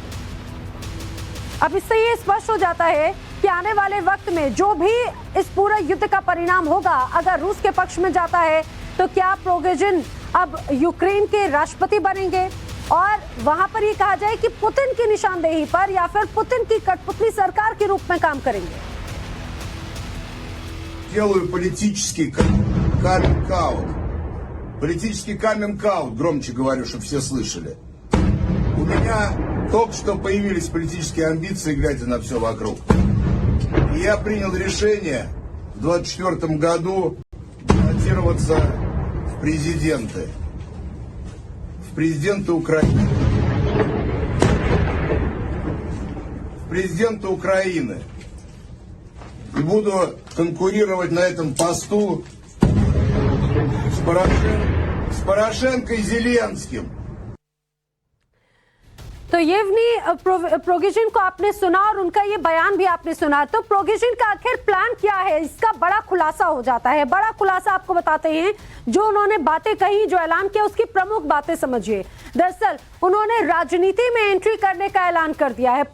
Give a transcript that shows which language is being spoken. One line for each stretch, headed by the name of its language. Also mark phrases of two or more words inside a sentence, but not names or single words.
Hindi: अब इससे ये स्पष्ट हो जाता है कि आने वाले वक्त में जो भी इस पूरे युद्ध का परिणाम होगा, अगर रूस के पक्ष में जाता है तो क्या प्रोगोजिन अब यूक्रेन के राष्ट्रपति बनेंगे और वहां पर ये कहा जाए कि पुतिन की निशानदेही पर या फिर पुतिन की कठपुतली सरकार के रूप में काम करेंगे।
Russian: Делаю политический каминг-аут. Политический каминг-аут, громче говорю, чтобы все слышали. У меня только что появились политические амбиции, глядя на все вокруг. И я принял решение в 2024 году баллотироваться в президенты. В президенты Украины. В президенты Украины. И буду конкурировать на этом посту с Порошенко и Зеленским.
Hindi: तो येवगेनी प्रोगोजिन को आपने सुना और उनका ये बयान भी आपने सुना। तो प्रोगोजिन का आखिर प्लान क्या है, इसका बड़ा खुलासा हो जाता है। बड़ा खुलासा आपको बताते हैं। जो उन्होंने बातें कही, जो ऐलान किया, उसकी प्रमुख बातें समझिए। दरअसल उन्होंने राजनीति में एंट्री करने का ऐलान कर दिया है।